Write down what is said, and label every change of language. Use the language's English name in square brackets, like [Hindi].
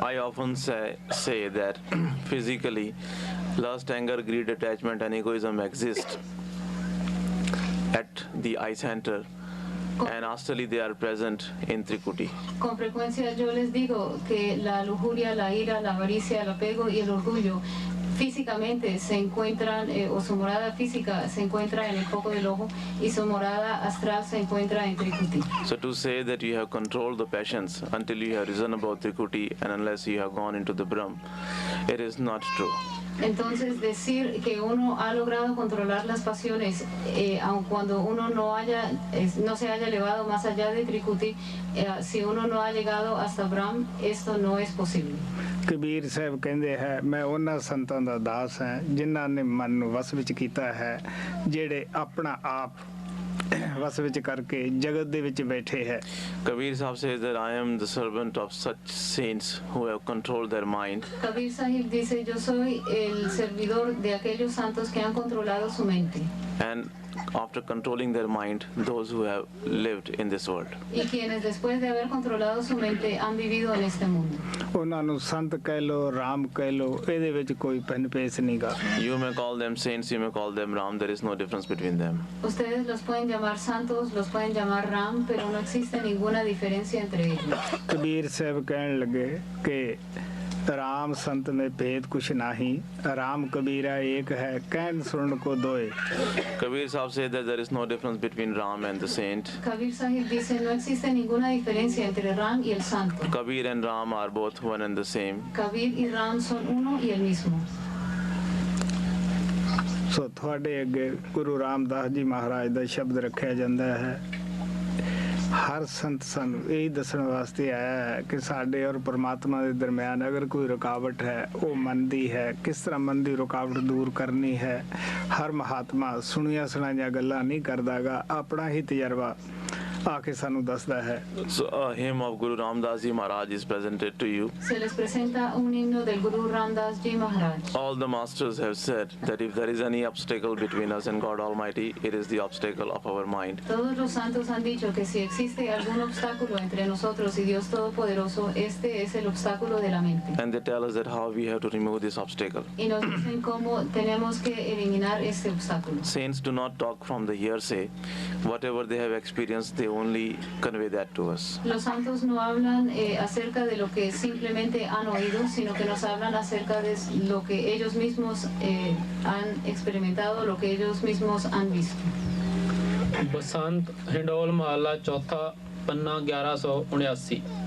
[English] I often say that physically lust, anger, greed, attachment and egoism exist at the eye center, and astrally they are present in Trikuti. [Spanish] Con frecuencia yo les digo que la lujuria, la ira, la avaricia, el apego y el orgullo físicamente se encuentran, o su morada física se encuentra en el foco del ojo y su morada astral se encuentra en Trikuti. [English] So to say that you have controlled the passions until you have risen above Trikuti and unless you have gone into the Brahm, it is not true. [Spanish] Entonces decir que uno ha logrado controlar las pasiones, aun cuando uno no se haya elevado más allá de Trikuti, si uno no ha llegado hasta Brahm, esto no es posible. [Punjabi] Kabir Sahib ਕਹਿੰਦੇ ਹੈ ਮੈਂ ਉਹਨਾਂ ਸੰਤਾਂ ਦਾ ਦਾਸ ਹਾਂ ਜਿਨ੍ਹਾਂ ਨੇ ਮਨ ਨੂੰ ਵਸ ਵਿੱਚ ਕੀਤਾ ਹੈ, ਜਿਹੜੇ ਆਪਣਾ ਆਪ ਵਸ ਵਿੱਚ ਕਰਕੇ ਜਗਤ ਦੇ ਵਿੱਚ ਬੈਠੇ ਹੈ। [English] Kabir Sahib says that I am the servant of such saints who have controlled their mind. [Spanish] Kabir Sahib dice, yo soy el servidor de aquellos santos que han controlado su mente. [English] And after controlling their mind, those who have lived in this world. [Spanish] Y quienes después de haber controlado su mente han vivido en este mundo. [Punjabi] ਉਹਨਾਂ ਨੂੰ ਸੰਤ ਕਹਿ ਲੋ, ਰਾਮ ਕਹਿ ਲੋ, ਇਹਦੇ ਵਿੱਚ ਕੋਈ ਪੈਸ ਨਹੀਂਗਾ। [English] You may call them saints, you may call them Ram, there is no difference between them. [Spanish] Ustedes los pueden llamar santos, los pueden llamar Ram, pero no existe ninguna diferencia entre ellos. [Punjabi] Kabir Sahib ਕਹਿਣ ਲੱਗੇ ਕਿ [Hindi] राम संत में भेद कुछ नाही, राम कबीरा एक है, कहन सुन को दोए। [English] Kabir Sahib said that there is no difference between Ram and the saint. [Spanish] Kabir Sahib dice, no existe ninguna diferencia entre Ram y el santo. [English] Kabir and Ram are both one and the same. [Spanish] Kabir y Ram son uno y el mismo. [Punjabi] ਸੋ ਤੁਹਾਡੇ ਅੱਗੇ ਗੁਰੂ ਰਾਮਦਾਸ ਜੀ ਮਹਾਰਾਜ ਦਾ ਸ਼ਬਦ ਰੱਖਿਆ ਜਾਂਦਾ ਹੈ। ਹਰ ਸੰਤ ਸਾਨੂੰ ਇਹ ਦੱਸਣ ਵਾਸਤੇ ਆਇਆ ਹੈ ਕਿ ਸਾਡੇ ਔਰ ਪਰਮਾਤਮਾ ਦੇ ਦਰਮਿਆਨ ਅਗਰ ਕੋਈ ਰੁਕਾਵਟ ਹੈ, ਉਹ ਮਨ ਦੀ ਹੈ। ਕਿਸ ਤਰ੍ਹਾਂ ਮਨ ਦੀ ਰੁਕਾਵਟ ਦੂਰ ਕਰਨੀ ਹੈ। ਹਰ ਮਹਾਤਮਾ ਸੁਣੀਆਂ ਸੁਣਾਈਆਂ ਗੱਲਾਂ ਨਹੀਂ ਕਰਦਾਗਾ, ਆਪਣਾ ਹੀ ਤਜਰਬਾ ਆ ਕੇ ਸਾਨੂੰ ਦੱਸਦਾ ਹੈ। [English] So a hymn of Guru Ramdas Ji Maharaj is presented to you. [Spanish] Se les presenta un himno del Guru Ramdas Ji Maharaj. [English] All the masters have said that if there is any obstacle between us and God Almighty, it is the obstacle of our mind. [Spanish] Todos los santos han dicho que si existe algún obstáculo entre nosotros y Dios Todopoderoso, este es el obstáculo de la mente. [English] And they tell us that how we have to remove this obstacle. [Spanish] Y nos dicen cómo tenemos que eliminar este obstáculo. [English] Saints do not talk from the hearsay. Whatever they have experienced, they only convey that to us. [Spanish] Los santos no hablan acerca de lo que simplemente han oído, sino que nos hablan acerca de lo que ellos mismos han experimentado, lo que ellos mismos han visto. [Hindi] Basant indole महला चौथा पन्ना 1179।